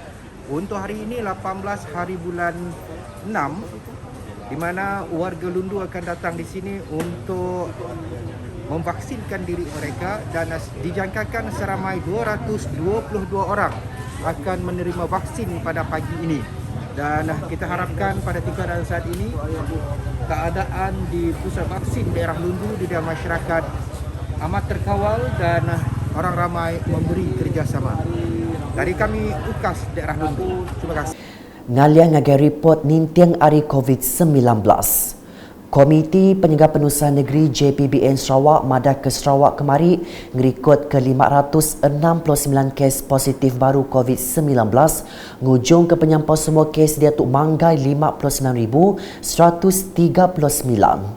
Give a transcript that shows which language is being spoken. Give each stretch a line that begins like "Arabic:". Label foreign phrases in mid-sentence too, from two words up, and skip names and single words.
Malay: Untuk hari ini 18 hari bulan 6 di mana warga Lundu akan datang di sini untuk memvaksinkan diri mereka dan dijangkakan seramai 222 orang akan menerima vaksin pada pagi ini. Dan kita harapkan pada tika dan saat ini keadaan di pusat vaksin daerah Lundu di dalam masyarakat amat terkawal dan orang ramai memberi kerjasama. Dari kami UKAS daerah Lundu. Terima kasih.
Iban: Ngalian ngagai report nintiang hari COVID-19. Komiti Penyegar Penurusan Negeri JPBN Sarawak Madah ke Sarawak kemari ngerikut ke 569 kes positif baru COVID-19 ngujung ke penyampau semua kes dia tuk manggai 59,139.